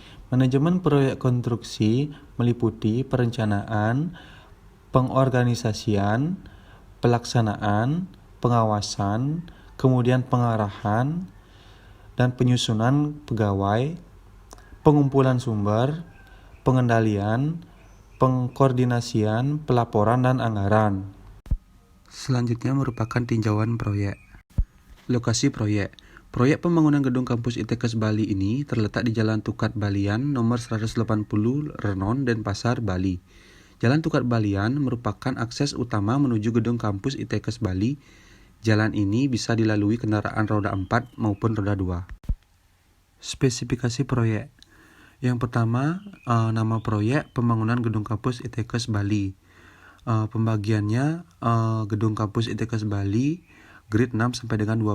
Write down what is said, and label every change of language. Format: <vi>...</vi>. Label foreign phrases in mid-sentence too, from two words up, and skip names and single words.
<id>Manajemen proyek konstruksi meliputi perencanaan, pengorganisasian, pelaksanaan, pengawasan, kemudian pengarahan, dan penyusunan pegawai, pengumpulan sumber, pengendalian, pengkoordinasian, pelaporan, dan anggaran. Selanjutnya merupakan tinjauan proyek. Lokasi proyek. Proyek pembangunan gedung kampus ITKes Bali ini terletak di Jalan Tukat Balian nomor 180 Renon, Denpasar, Bali. Jalan Tukat Balian merupakan akses utama menuju gedung kampus ITKes Bali. Jalan ini bisa dilalui kendaraan roda 4 maupun roda 2. Spesifikasi proyek. Yang pertama, nama proyek pembangunan gedung kampus ITKes Bali. Pembagiannya gedung kampus ITKes Bali grade 6 sampai dengan 12.</id>